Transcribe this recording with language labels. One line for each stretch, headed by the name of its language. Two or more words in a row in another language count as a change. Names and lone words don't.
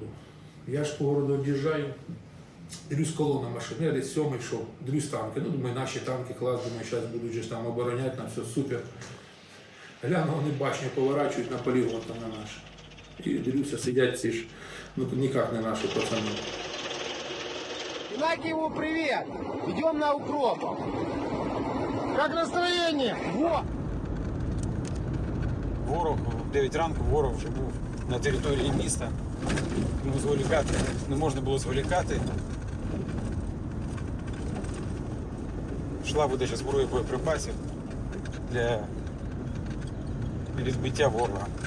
Ukrainian: Я ж по городу об'їжджаю, дивлюсь колона машин, я десь 7-й йшов, дивлюсь танки. Думаю, наші танки, клас, думаю, зараз будуть же там обороняти, нам все супер. Гляну, вони башню поворачують на полігон там на наш. І дивлюся, сидять ці ж, ніяк не наші пацани.
Russian: Игнатьеву привет! Идем на укроп. Как настроение? Во!
Ukrainian: Ворог в 9 ранку, ворог вже був на території міста. Тому зволікати не можна було зволікати. Йшла видача зброї боєприпасів для відбиття ворога.